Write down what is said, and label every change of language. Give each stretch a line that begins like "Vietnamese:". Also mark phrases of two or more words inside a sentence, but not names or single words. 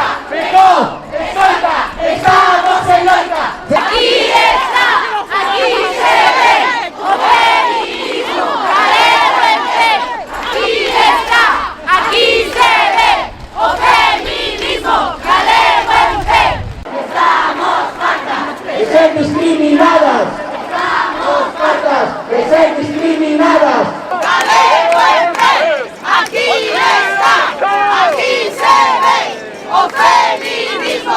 Galician: Feijóo, escolta, estamos en loita. Aquí está, aquí se ve o feminismo galego en pé. Aquí está, aquí se ve o feminismo galego en pé.
Spanish: Estamos hartas De ser discriminadas. Estamos hartas de ser discriminadas.
Galician: galego en pé. Aquí está, aquí se ve o feminismo.